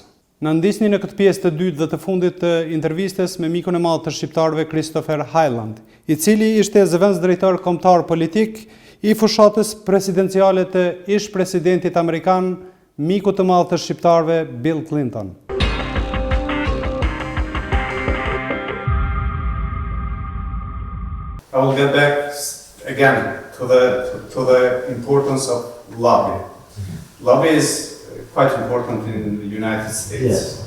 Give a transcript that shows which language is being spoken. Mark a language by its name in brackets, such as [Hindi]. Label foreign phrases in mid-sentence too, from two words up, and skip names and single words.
[Albanian] Na ndisni në këtë pjesë të dytë dhe të fundit të intervistës me mikun e madh të shqiptarëve Hyland, I cili ishte zëvendës drejtor kombëtar politik I Fushatës presidenciale të ish presidentit amerikan, miku të madh të shqiptarëve Bill Clinton. [English] I will get back again to the importance of lobby. Lobby is quite important in the United States. Yes.